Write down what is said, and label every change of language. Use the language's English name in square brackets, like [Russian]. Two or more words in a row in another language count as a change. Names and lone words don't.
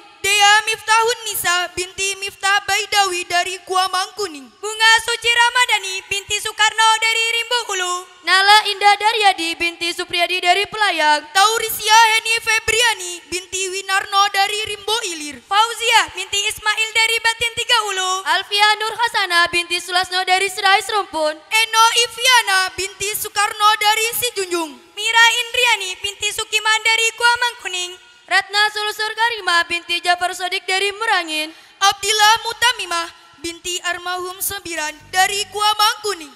[Indonesian] Dea Miftahun Nisa binti Miftah Baidawi dari Gua Mangkuning. Bunga Suci Ramadhani binti Soekarno dari Rimbo Hulu. Nala Indah Daryadi binti Supriyadi dari Pelayang. Taurisia Heni Febriani binti Winarno dari Rimbo Ilir. Fauzia binti Ismail dari Batin Tiga Ulu. Alfia Nur Hasana binti Sulasno dari Serai Serumpun. Eno Iviana binti Soekarno dari Sijunjung. Mira Indriani binti Sukiman dari Gua Mangkuning. Ratna Sulusur Karima binti Jafar Sodik dari Merangin. Abdillah Mutamimah binti Armahum Sembiran dari Gua Mangkuning.